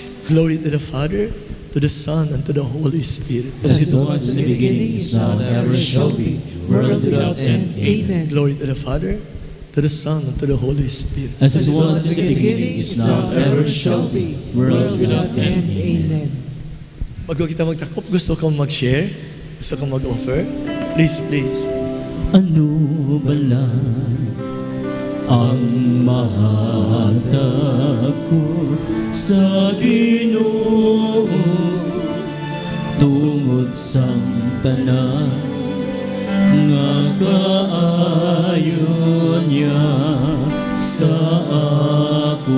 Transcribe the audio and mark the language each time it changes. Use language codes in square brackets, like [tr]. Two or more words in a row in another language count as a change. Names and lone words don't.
[en] Glory to the Father, to the Son, and to the Holy Spirit. As it was in the beginning, is now, and ever shall be, world without end. Amen. Glory to the Father, to the Son, and to the Holy Spirit. As it was in the beginning, is now, and ever shall be, world without end. Amen. [hil] Bago kita magtakop, gusto kang mag-share? Gusto kang mag-offer? [en] Please, please. [hil] Ano bala ang mahatag ko sa Ginoo tungod sang tanan nga kaayon niya sa ako?